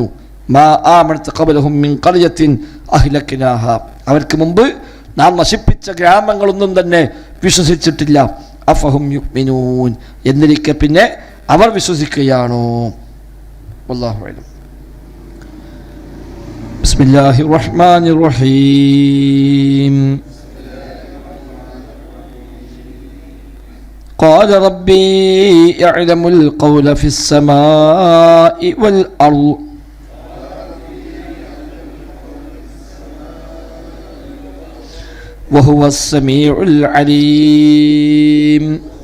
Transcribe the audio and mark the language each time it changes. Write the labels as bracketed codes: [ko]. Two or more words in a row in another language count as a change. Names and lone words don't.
[ar] ما آمنت قبلهم من قرية أهلكناها, [ml] അവർക്ക് മുമ്പ് നാം നശിപ്പിച്ച ഗ്രാമങ്ങളൊന്നും തന്നെ വിശ്വസിച്ചിട്ടില്ല. [ar] أفهم يؤمنون, [ml] എന്നിരിക്കെ പിന്നെ അവർ വിശ്വസിക്കുകയാണോ? [ar] والله أعلم. بسم الله الرحمن الرحيم. قال ربي يعلم القول في السماء والأرض وهو السميع العليم